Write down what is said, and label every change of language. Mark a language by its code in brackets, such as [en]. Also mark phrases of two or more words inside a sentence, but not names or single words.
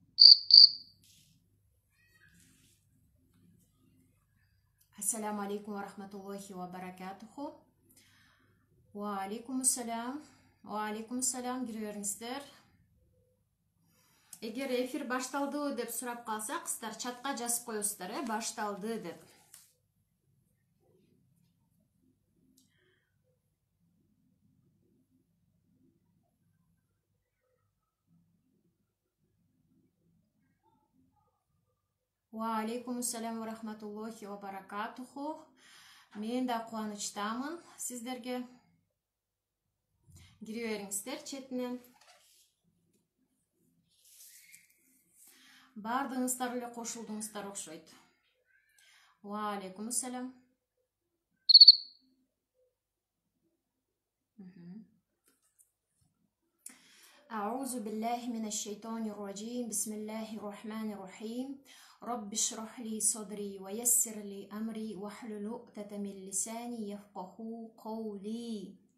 [ar] السلام عليكم ورحمة الله وبركاته. وعليكم السلام. وعليكم السلام gireringizler. [ky] Эгер эфир башталды деп сурап калса, кыздар чатка жазып коесуздар, башталды деп. [ar] وعليكم السلام ورحمة الله وبركاته. [ky] Мен да кубанычтамын сиздерге. Кире бериңиздер четинен. Бардыңыздар эле кошулдуңуздар окшойт. [ar] وعليكم السلام. أعوذ بالله من الشيطان الرجيم بسم الله الرحمن الرحيم رب اشرح لي صدري ويسر لي أمري واحلل عقدة من لساني يفقهوا قولي.